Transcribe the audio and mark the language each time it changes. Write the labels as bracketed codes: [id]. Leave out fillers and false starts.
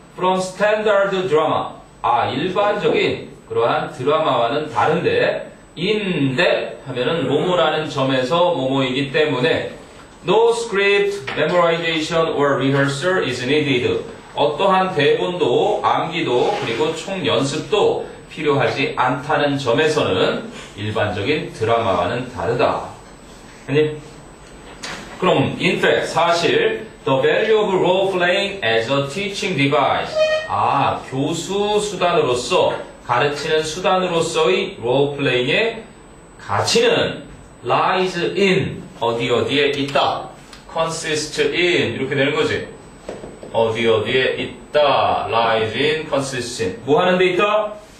[en] from standard drama. [ko] 일반적인 그러한 드라마와는 다른데, 인데 하면은 뭐뭐라는 점에서 뭐뭐이기 때문에 [en] no script, memorization or rehearsal is needed. [ko] 어떠한 대본도 암기도 그리고 총 연습도 필요하지 않다는 점에서는 일반적인 드라마와는 다르다. 아니? 그럼 [en] in fact, [ko] 사실 [en] the value of role playing as a teaching device. [ko] 교수 수단으로서, 가르치는 수단으로서의 role playing의 가치는 [en] lies in, [ko] 어디에 있다. consist in, 이렇게 되는 거지. 어디에 있다. [en] lies in, consist in. [ko] 뭐 하는 데 있다?